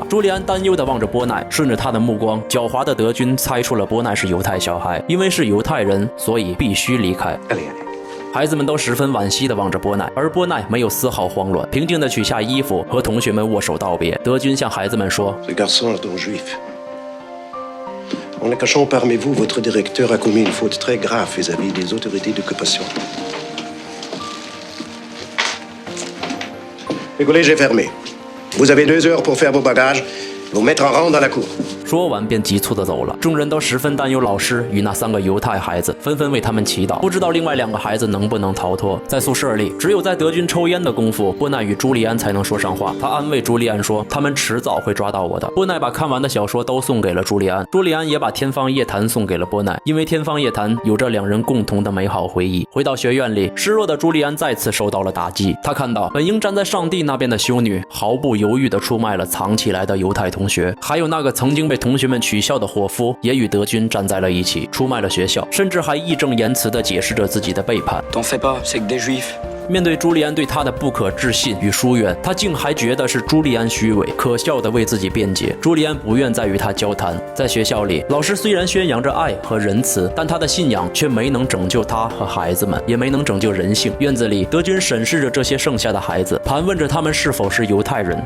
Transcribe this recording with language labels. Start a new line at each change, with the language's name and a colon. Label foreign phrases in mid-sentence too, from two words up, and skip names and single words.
Chinese: 朱利安担忧地望着波奈，顺着他的目光，狡猾的德军猜出了波奈是犹太小孩，因为是犹太人，所以必须离开。孩子们都十分惋惜地望着波奈，而波奈没有丝毫慌乱，平静地取下衣服，和同学们握手道别。德军向孩子们说
French: Ce garçon est un juif. En le cachant parmi vous, votre directeur a commis une faute très grave vis-à-vis des autorités d'occupation. Le collège est fermé. Vous avez 2 heures pour faire vos bagages, vous mettre en rang dans la cour.
Chinese: 说完便急促地走了。众人都十分担忧老师与那3个犹太孩子，纷纷为他们祈祷，不知道另外2个孩子能不能逃脱。在宿舍里，只有在德军抽烟的功夫，波奈与朱利安才能说上话。他安慰朱利安说，他们迟早会抓到我的。波奈把看完的小说都送给了朱利安，朱利安也把《天方夜谭》送给了波奈，因为《天方夜谭》有着2人共同的美好回忆。回到学院里，失落的朱利安再次受到了打击。他看到本应站在上帝那边的修女，毫不犹豫地出卖了藏起来的犹太同学，还有那个曾经被同学们取笑的伙夫，也与德军站在了一起，出卖了学校，甚至还义正言辞地解释着自己的背叛。
French: T'en fais pas, c'est que des juifs.
Chinese: 面对朱利安对他的不可置信与疏远，他竟还觉得是朱利安虚伪，可笑地为自己辩解。朱利安不愿再与他交谈。在学校里，老师虽然宣扬着爱和仁慈，但他的信仰却没能拯救他和孩子们，也没能拯救人性。院子里，德军审视着这些剩下的孩子，盘问着他们是否是犹太人。